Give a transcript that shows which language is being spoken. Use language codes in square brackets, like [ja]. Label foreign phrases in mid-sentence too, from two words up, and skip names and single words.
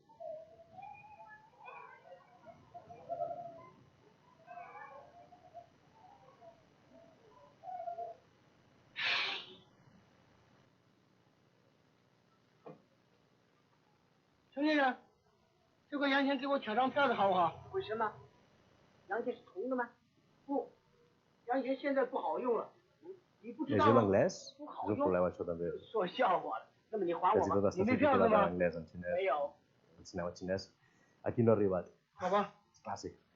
[zh] 陈先生，这块洋钱给我抢张票子好不好？为什么？洋钱是铜的吗？不，洋钱现在不好用了。你不知道吗？不好用。说笑话了。那么你还我吧。你没票子吗？没有。 [ca] El cinema xinès aquí no ha arribat. [zh] 好吧。 [ca] És clàssic.